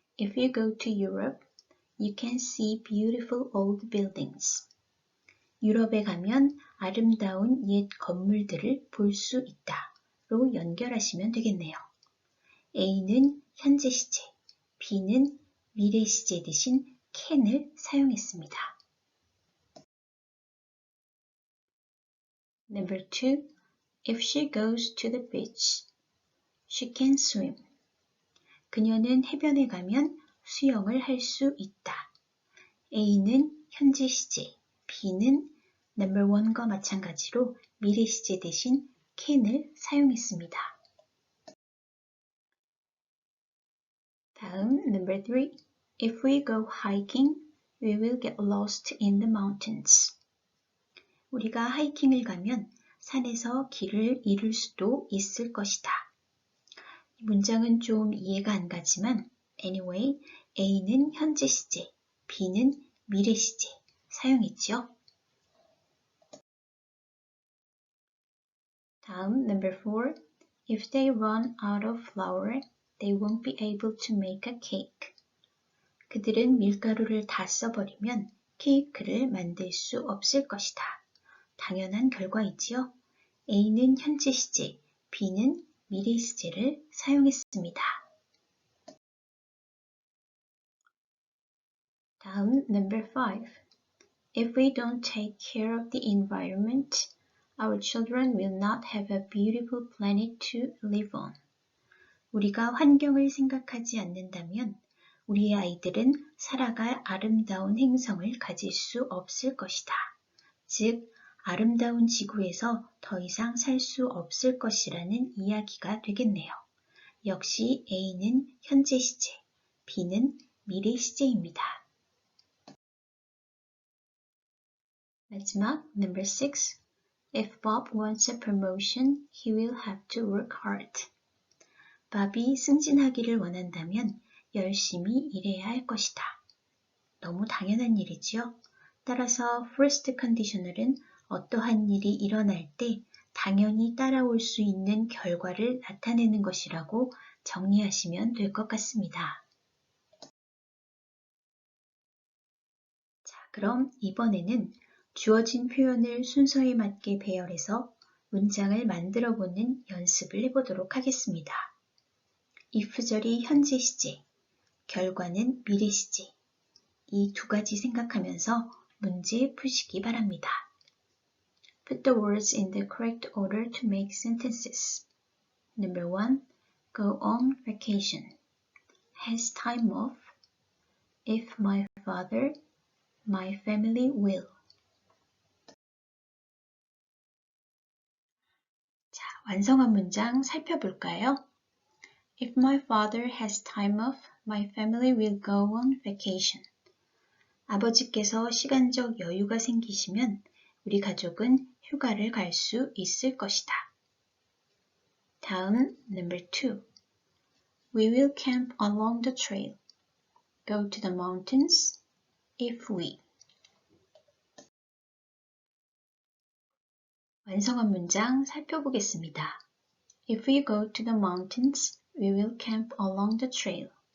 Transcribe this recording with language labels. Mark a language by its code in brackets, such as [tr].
[en] If you go to Europe, you can see beautiful old buildings. [ko] 유럽에 가면 아름다운 옛 건물들을 볼 수 있다. 로 연결하시면 되겠네요. A는 현재 시제, B는 미래 시제 대신 can을 사용했습니다. [en] Number 2. If she goes to the beach, she can swim. [ko] 그녀는 해변에 가면 수영을 할 수 있다. A는 현재 시제, B는 number 1과 마찬가지로 미래 시제 대신 can을 사용했습니다. 다음 [en] number 3. If we go hiking, we will get lost in the mountains. [ko] 우리가 하이킹을 가면 산에서 길을 잃을 수도 있을 것이다. 이 문장은 좀 이해가 안 가지만 [en] anyway, [ko] A는 현재 시제, B는 미래 시제 사용했죠. 다음 [en] number 4. If they run out of flour, they won't be able to make a cake. [ko] 그들은 밀가루를 다 써버리면 케이크를 만들 수 없을 것이다. 당연한 결과이지요. A는 현재 시제, B는 미래 시제를 사용했습니다. 다음 [en] number 5. If we don't take care of the environment, our children will not have a beautiful planet to live on. [ko] 우리가 환경을 생각하지 않는다면 우리의 아이들은 살아갈 아름다운 행성을 가질 수 없을 것이다. 즉, 아름다운 지구에서 더 이상 살 수 없을 것이라는 이야기가 되겠네요. 역시 A는 현재 시제, B는 미래 시제입니다. 마지막 [en] number 6. If Bob wants a promotion, he will have to work hard. [ko] 밥이 승진하기를 원한다면 열심히 일해야 할 것이다. 너무 당연한 일이지요. 따라서 first conditional은 어떠한 일이 일어날 때 당연히 따라올 수 있는 결과를 나타내는 것이라고 정리하시면 될 것 같습니다. 자, 그럼 이번에는 주어진 표현을 순서에 맞게 배열해서 문장을 만들어 보는 연습을 해보도록 하겠습니다. if절이 현재 시제, 결과는 미래 시제. 이 두 가지 생각하면서 문제 푸시기 바랍니다. [en] Put the words in the correct order to make sentences. Number 1. Go on vacation. Has time off. If my father, my family will. [ko] 자, 완성한 문장 살펴볼까요? [en] If my father has time off, my family will go on vacation. [ko] 아버지께서 시간적 여유가 생기시면 우리 가족은 휴가를 갈 수 있을 것이다. 다음, [en] number 2. We will camp along the trail. Go to the mountains if we. [ko] 완성한 문장 살펴보겠습니다. [en] If we go to the mountains, we will camp along the trail.